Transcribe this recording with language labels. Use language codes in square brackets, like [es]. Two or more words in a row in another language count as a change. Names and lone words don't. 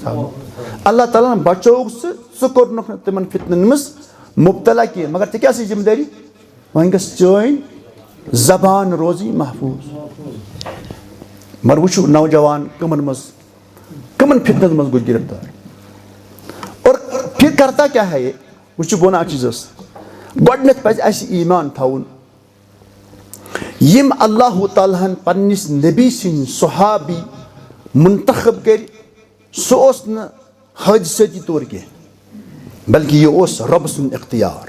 [ks] تھاوٕنۍ اللہ تعالیٰ ہن بچووُکھ ژٕ کوٚرنکھ نہٕ تِمن فِتنن منٛز مُبتلا کینٛہہ مگر ژےٚ کیاہ چھِ ذمہٕ دٲری وۄنۍ گٔژھ چٲنۍ زبان روزٕنۍ محفوٗظ مگر وٕچھِو نوجوان کٕمن منٛز کٕمن فِتنن منٛز گوٚو گرفتار [ur] اور پھر کرتا کیاہ ہے [ks] وٕچھِو بہٕ وَنہٕ اکھ چیٖزس گۄڈٕنیتھ پزِ اَسہِ ایٖمان تھاوُن یِم اللہ تعالیٰ ہن پننِس نبی سٕنٛدۍ صحابی منتخب کٔرۍ سُہ اوس نہٕ حٲدثٲتی طور کینٛہہ بلکہِ یہِ اوس رۄبہٕ سُنٛد اختیار